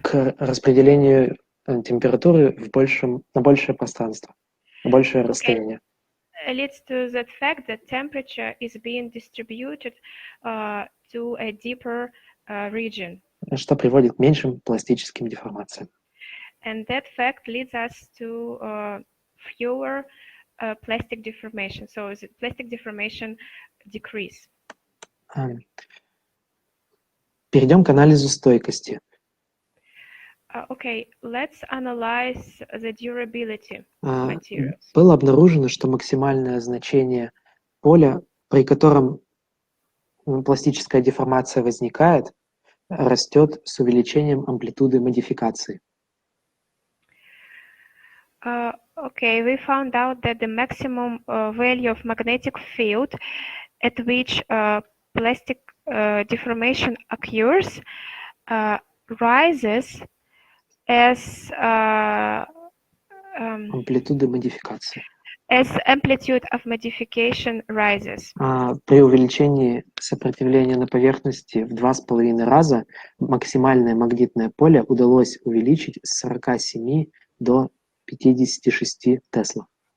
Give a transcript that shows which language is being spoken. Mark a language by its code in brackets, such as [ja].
[ru] К распределению температуры на большее пространство, на большее расстояние. [en] Leads to that fact that temperature is being distributed to a deeper region. [ru] Что приводит к меньшим пластическим деформациям. [en] And that fact leads us to fewer plastic deformation. So the plastic deformation decrease. [ru] Перейдем к анализу стойкости. [en] Okay, let's analyze the durability of materials. [ru] Было обнаружено, что максимальное значение поля, при котором пластическая деформация возникает, растет с увеличением амплитуды модификации. [en] Okay, we found out that the maximum value of magnetic field at which plastic deformation occurs rises as [ru] Амплитуды модификации. [en] as amplitude of modification rises. [ru] При увеличении сопротивления на поверхности в 2,5 раза максимальное магнитное поле удалось увеличить с 47 до 56 Тесла.